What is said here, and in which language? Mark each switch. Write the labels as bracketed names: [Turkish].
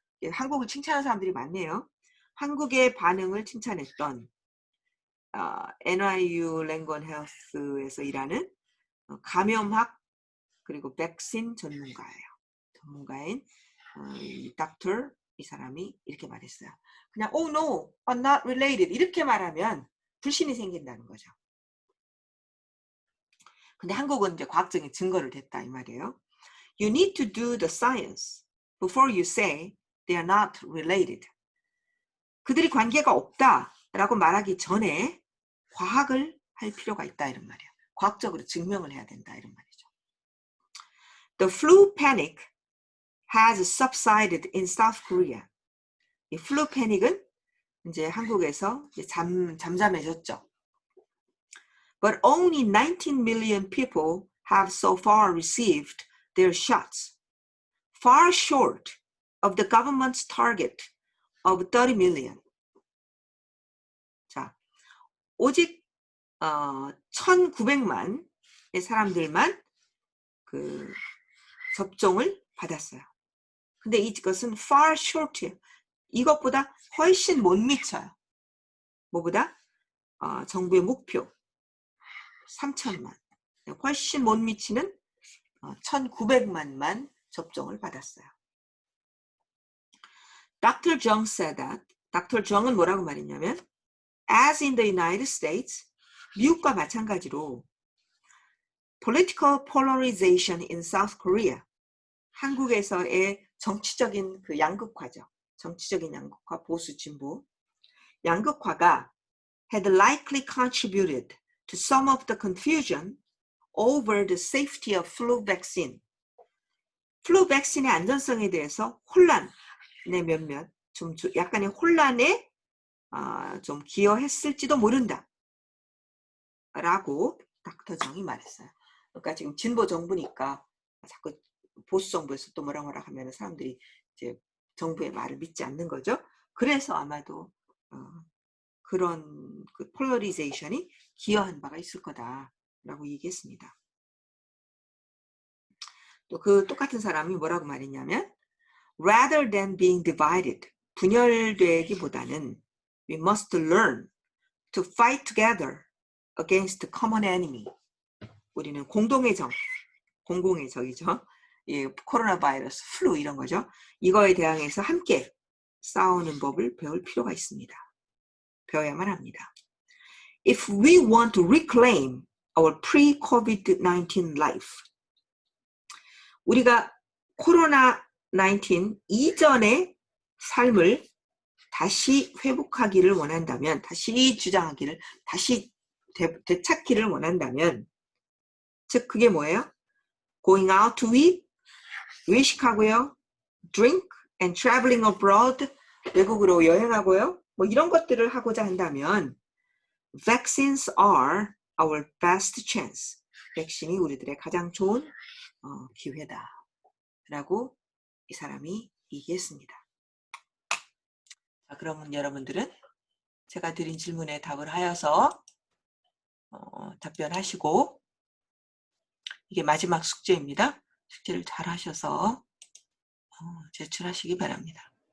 [Korean] 한국을 칭찬하는 사람들이 많네요. 한국의 반응을 칭찬했던 NYU Langone Health에서 일하는 감염학 그리고 백신 전문가인 이 닥터 이 사람이 이렇게 말했어요. 그냥 [English] oh no, not related [Korean] 이렇게 말하면 불신이 생긴다는 거죠. 근데 한국은 이제 과학적인 증거를 댔다 이 말이에요. [English] You need to do the science before you say they are not related. [Korean] 그들이 관계가 없다라고 말하기 전에 과학을 할 필요가 있다 이런 말이에요. 과학적으로 증명을 해야 된다 이런 말이죠. [English] The flu panic has subsided in South Korea. [Korean] 이 플루 패닉은 이제 한국에서 이제 잠잠해졌죠. [English] But only 19 million people have so far received their shots, far short of the government's target of 30 million. [Korean] 자, 오직 1,900만의 사람들만 그 접종을 받았어요. 근데 이것은 [English] far short, [Korean] 이것보다 훨씬 못 미쳐요. 뭐보다? 정부의 목표 3,000만. 훨씬 못 미치는 1,900만만 접종을 받았어요. [English] Dr. Jung said that. Dr. [Korean] Jung은 뭐라고 말했냐면 [English] As in the United States, [Korean] 미국과 마찬가지로 [English] political polarization in South Korea, [Korean] 한국에서의 정치적인 그 양극화죠. 정치적인 양극화, 보수 진보. 양극화가 [English] had likely contributed to some of the confusion over the safety of flu vaccine. [Korean] 플루 백신의 안전성에 대해서 혼란의 몇몇, 좀 약간의 혼란에 좀 기여했을지도 모른다. 라고 닥터 정이 말했어요. 그러니까 지금 진보 정부니까 자꾸 보수 정부에서 또 뭐라 하면 사람들이 이제 정부의 말을 믿지 않는 거죠. 그래서 아마도 그런 그 폴러리제이션이 기여한 바가 있을 거다라고 얘기했습니다. 또 그 똑같은 사람이 뭐라고 말했냐면 [English] rather than being divided, [Korean] 분열되기보다는 [English] we must learn to fight together against the common enemy. [Korean] 우리는 공동의 적, 공공의 적이죠. 예, 코로나 바이러스, 플루 이런 거죠. 이거에 대항해서 함께 싸우는 법을 배울 필요가 있습니다. 배워야만 합니다. [English] If we want to reclaim our pre-COVID-19 life, [Korean] 우리가 코로나19 이전의 삶을 다시 회복하기를 원한다면, 다시 주장하기를, 다시 되찾기를 원한다면, 즉 그게 뭐예요? [English] Going out to eat, [Korean] 외식하고요, [English] drink and traveling abroad, [Korean] 외국으로 여행하고요, 뭐 이런 것들을 하고자 한다면 [English] vaccines are our best chance. [Korean] 백신이 우리들의 가장 좋은 기회다. 라고 이 사람이 얘기했습니다. 자, 그러면 여러분들은 제가 드린 질문에 답을 하여서 답변하시고, 이게 마지막 숙제입니다. 숙제를 잘 하셔서 제출하시기 바랍니다.